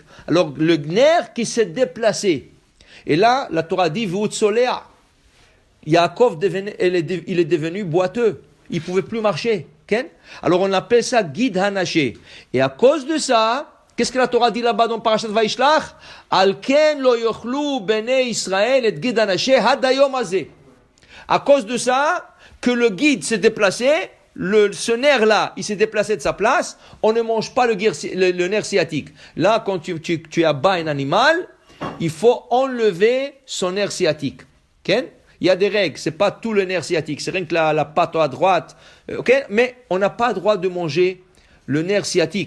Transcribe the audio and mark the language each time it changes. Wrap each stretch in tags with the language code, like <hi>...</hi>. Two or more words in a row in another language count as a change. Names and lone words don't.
<fr>Alors le nerf qui s'est déplacé. Et là, la Torah dit V'utsolea. Yaakov il est devenu boiteux. Il ne pouvait plus marcher. Alors on appelle ça</fr> <he>גיד הנשה.</he> <fr>Et à cause de ça, qu'est-ce que la Torah dit là-bas dans Parashat Vaishlach?</fr> <he>על כן לא יאכלו בני ישראל את גיד הנשה עד היום הזה.</he> <fr>À cause de ça, que le guide s'est déplacé, ce nerf-là, il s'est déplacé de sa place, on ne mange pas le nerf sciatique. Là, quand tu abats un animal, il faut enlever son nerf sciatique. Il y a des règles, c'est pas tout le nerf sciatique, c'est rien que la patte à droite, mais on n'a pas le droit de manger le nerf sciatique.</fr>